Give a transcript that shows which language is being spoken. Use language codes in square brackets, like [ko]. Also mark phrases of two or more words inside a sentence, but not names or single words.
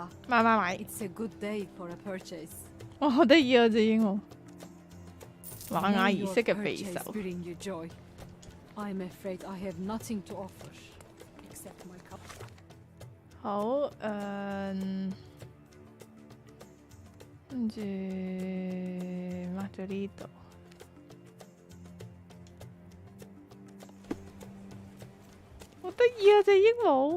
[yue] 買。 [en] It's a good day for a purchase. [yue] 哇，好得意啊！隻鸚鵡，瑪雅儀式嘅匕 [en] Purchase [yue] 首。 [en] bring you joy. I'm afraid I have nothing to offer except my cup. [yue] 好，跟住抹咗呢度。好得意啊！隻鸚鵡。